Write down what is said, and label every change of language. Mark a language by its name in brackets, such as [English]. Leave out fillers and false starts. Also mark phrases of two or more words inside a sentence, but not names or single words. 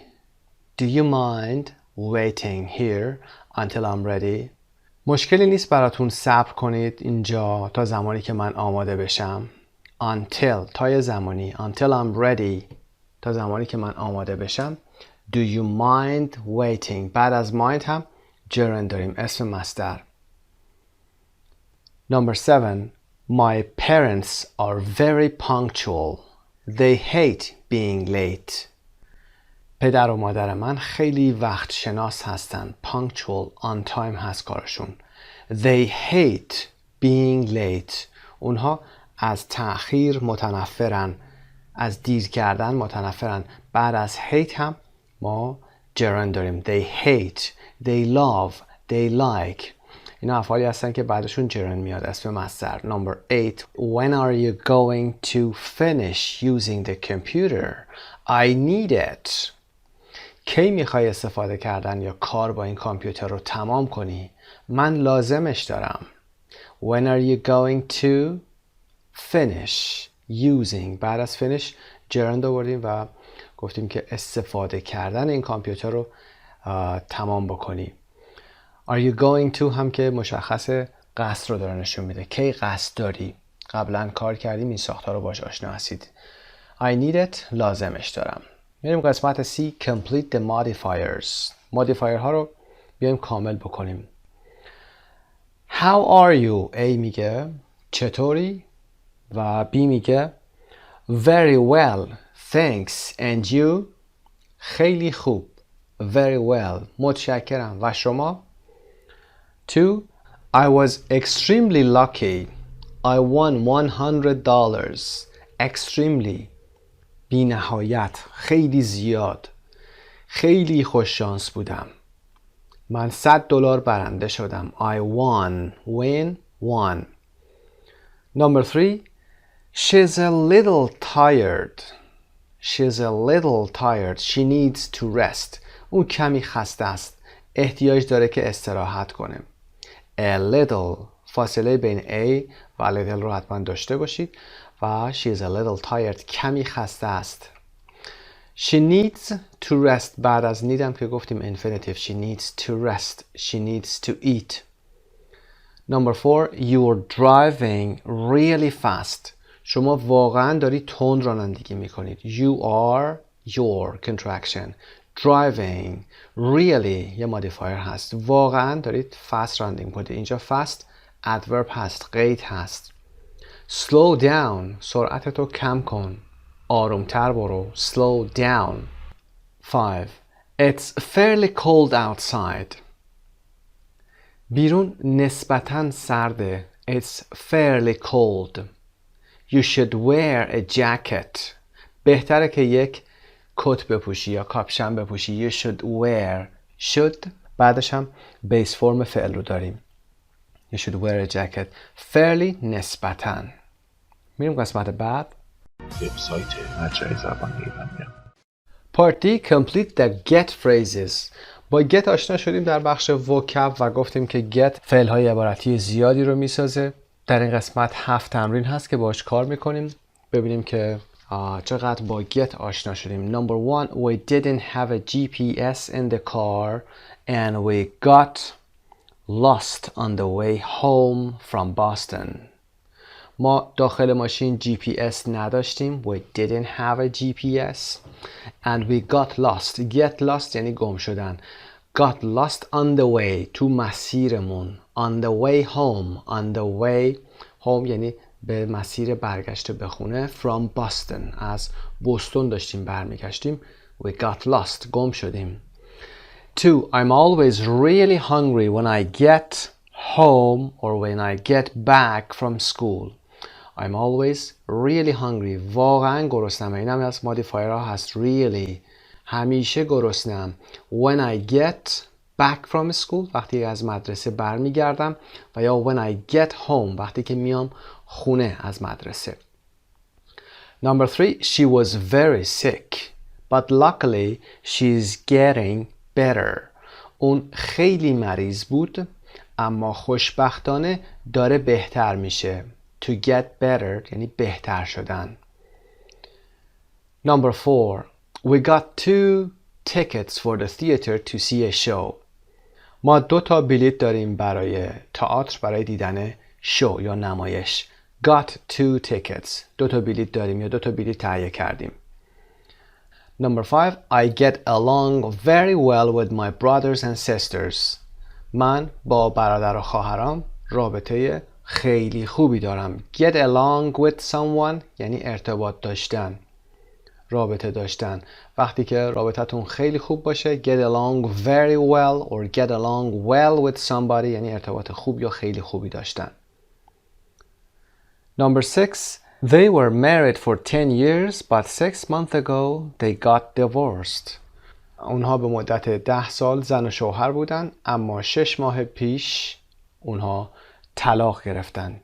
[English] Do you mind waiting here until I'm ready? [Persian] مشکلی نیست براتون صبر کنید اینجا تا زمانی که من آماده بشم. Until تا زمانی. [English] Until I'm ready [Persian] تا زمانی که من آماده بشم. [English] Do you mind waiting? [Persian] بعد از mind هم gerund داریم. اسم مصدر. [English] Number 7. My parents are very punctual. They hate being late. [Persian] پدر و مادر من خیلی وقت شناس هستن. [English] Punctual, on time [Persian] هست کارشون. [English] They hate being late. [Persian] اونها از تأخیر متنفرن. از دیر کردن متنفرن. بعد از hate هم ما gerund داریم. [English] They hate, they love, they like. [Persian] اینا افعالی هستن که بعدشون gerund میاد. اسم مصدر. [English] Number 8. When are you going to finish using the computer? I need it. [Persian] کی میخوای استفاده کردن یا کار با این کامپیوتر رو تمام کنی؟ من لازمش دارم. [English] When are you going to finish using. [Persian] بعد از finish gerund آوردیم و گفتیم که استفاده کردن این کامپیوتر رو تمام بکنی. [English] Are you going to [Persian] هم که مشخص قصد رو داره نشون میده. کی قصد داری؟ قبلا کار کردیم، این ساختار رو باش آشنا هستید. [English] I need it [Persian] لازمش دارم. میریم قسمت [English] C complete the modifiers. [Persian] modifier ها رو بیایم کامل بکنیم. [English] How are you? [Persian] A میگه چطوری؟ و B میگه [English] very well thanks and you؟ [Persian] خیلی خوب. [English] very well [Persian] متشکرم. و شما؟ [English] 2 I was extremely lucky. I won $100. extremely [Persian] بی نهایت، خیلی زیاد، خیلی خوش شانس بودم. من $100 برنده شدم. [English] I won. won. Number 3 She's a little tired. She's a little tired. She needs to rest. [Persian] اون کمی خسته است. احتیاج داره که استراحت کنه. [English] A little [Persian] فاصله بین A و little رو حتما داشته باشید و [English] she's a little tired [Persian] کمی خسته است. [English] She needs to rest [Persian] بعد از need هم که گفتیم infinitive. [English] She needs to rest. She needs to eat. Number 4 You're driving really fast. [Persian] شما واقعا داری تند رانندگی میکنید. [English] You are your contraction. Driving really یه modifier هست. [Persian] واقعا دارید fast رانندگی میکنید. اینجا fast adverb هست، قید هست. [English] Slow down [Persian] سرعت تو کم کن. آرومتر برو. [English] Slow down. 5 It's fairly cold outside. [Persian] بیرون نسبتاً سرده. [English] It's fairly cold. You should wear a jacket. [Persian] بهتره که یک کت بپوشی یا کاپشن بپوشی. [English] You should wear. should [Persian] بعدش هم [English] base form [Persian] فعل رو داریم. [English] You should wear a jacket. [Persian] fairly نسبتاً. میریم قسمت بعد. وبسایت مجموعه زبان ایرانیان. [English] Part D complete the get phrases. [Persian] با get آشنا شدیم در بخش vocab و گفتیم که get فعل‌های عبارتی زیادی رو میسازه. در این قسمت 7 تمرین هست که باش کار میکنیم. ببینیم که چقدر با get آشنا شدیم. [English] Number 1 We didn't have a GPS in the car and we got lost on the way home from Boston. [Persian] ما داخل ماشین GPS نداشتیم. [English] We didn't have a GPS and we got lost. Get lost [Persian] یعنی گم شدن. [English] Got lost on the way [Persian] تو مسیرمون. [English] On the way home. On the way home [Persian] یعنی به مسیر برگشت به خونه. From Boston از بوستون داشتیم برمیگشتیم. [English] We got lost [Persian] گم شدیم. [English] 2 I'm always really hungry when I get home or when I get back from school. I'm always really hungry. [Persian] واقعا گرسنم. این هم از modifier ها هست. Really همیشه گرسنم. [English] When I get back from school [Persian] وقتی از مدرسه برمیگردم و یا [English] when I get home [Persian] وقتی که میام خونه از مدرسه. [English] Number 3 She was very sick but luckily she's getting better. [Persian] اون خیلی مریض بود اما خوشبختانه داره بهتر میشه. [English] To get better [Persian] یعنی بهتر شدن. [English] Number 4 We got 2 tickets for the theater to see a show. [Persian] ما 2 تا بلیط داریم برای تئاتر برای دیدن شو یا نمایش. [English] Got 2 tickets [Persian] 2 تا بلیط داریم یا 2 تا بلیط تهیه کردیم. [English] Number 5 I get along very well with my brothers and sisters. [Persian] من با برادر و خواهرام رابطه خیلی خوبی دارم. [English] Get along with someone [Persian] یعنی ارتباط داشتن، رابطه داشتن. وقتی که رابطتون خیلی خوب باشه [English] get along very well or get along well with somebody [Persian] یعنی ارتباط خوب یا خیلی خوبی داشتن. [English] Number 6 They were married for 10 years but 6 months ago they got divorced. [Persian] اونها به مدت 10 سال زن و شوهر بودن اما 6 ماه پیش اونها طلاق گرفتن.